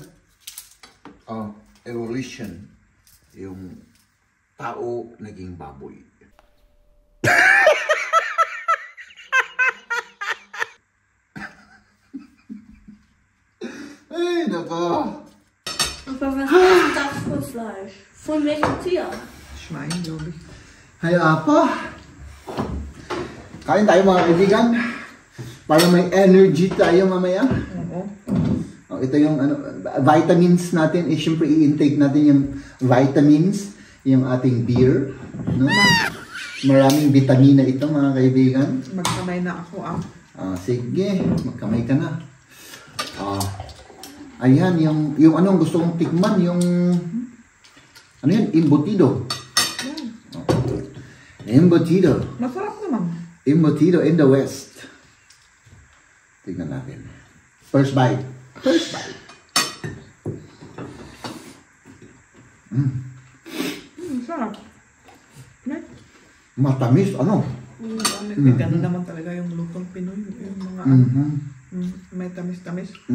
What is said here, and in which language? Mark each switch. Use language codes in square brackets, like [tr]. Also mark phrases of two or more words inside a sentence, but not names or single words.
[tl] Oh, evolution. Yung tao naging baboy. Ay, nako. [de] Das für Fleisch? Von welchem Tier? Schwein, glaube ich. [tl] Hay apa. Kain tayo mga kaibigan. Para may energy tayo mamaya. Oo. Oh, ito yung ano, vitamins natin. Eh, syempre i-intake natin yung vitamins. Yung ating beer. No? Maraming vitamina ito mga kaibigan. Magkamay na ako Sige, magkamay ka na. Ayan, yung anong gusto kong tikman, yung ano yan, embutido. Embutido. Masarap naman. [en] Embutido in the West. [tl] Tignan natin. [en] First bite. First bite. [tl] Sarap. Matamis, ano? Ganun naman talaga yung lutong Pinoy. Yung mga may tamis-tamis.